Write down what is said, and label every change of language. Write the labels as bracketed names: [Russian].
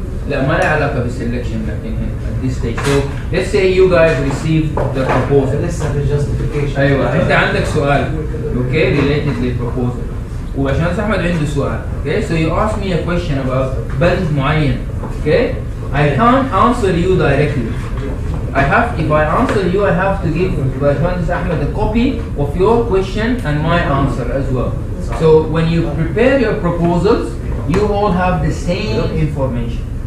[Arabic] لا ما لها علاقة بالسلكشن لكن [English] at this stage. So let's say you guys receive the proposal. [Arabic] لسه في justification. ايوه انت عندك سؤال اوكي [English] related [Arabic] للبروبوزل وعشان احمد عنده سؤال اوكي [English] so you ask me a question about بند معين okay I can't answer you directly. If I answer you I have to give باشمهندس احمد a copy of your question and my answer as well. So when you prepare your proposals you all have the same information.